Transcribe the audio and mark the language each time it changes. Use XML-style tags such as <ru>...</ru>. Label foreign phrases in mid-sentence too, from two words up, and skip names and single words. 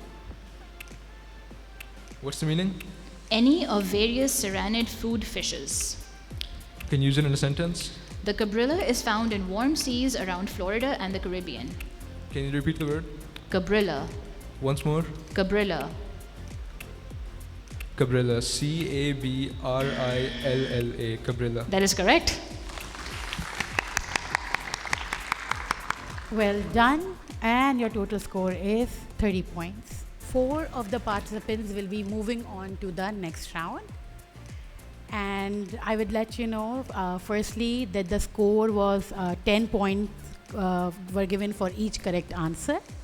<en>What's the meaning? Any of various serranid food fishes. Can you use it in a sentence? The gabrilla is found in warm seas around Florida and the Caribbean. Can you repeat the word? Gabrilla. Once more. Gabrilla. Cabrilla. Cabrilla. Cabrilla. That is correct. Well done. And your total score is 30 points. 4 of the participants will be moving on to the next round. And I would let you know, firstly, that the score was 10 points were given for each correct answer.</en>